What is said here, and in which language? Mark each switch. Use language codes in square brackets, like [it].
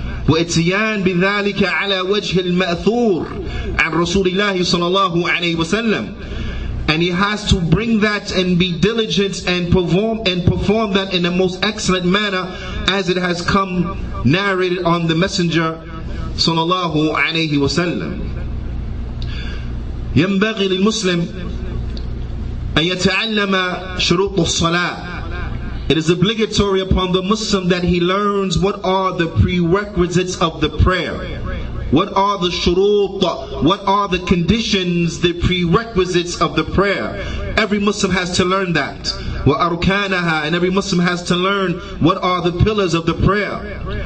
[ar] وإتيان بذلك على وجه المأثور عن رسول الله صلى الله عليه وسلم, [en] and he has to bring that and be diligent and perform that in the most excellent manner as it has come narrated on the Messenger صلى الله عليه وسلم. [ar] ينبغي للمسلم أن يتعلم شروط الصلاة. [en] It is obligatory upon the Muslim that he learns what are the prerequisites of the prayer. What are the shurut? What are the conditions, the prerequisites of the prayer? Every Muslim has to learn that. [ar] وَأَرْكَانَهَا, [en] and every Muslim has to learn what are the pillars of the prayer.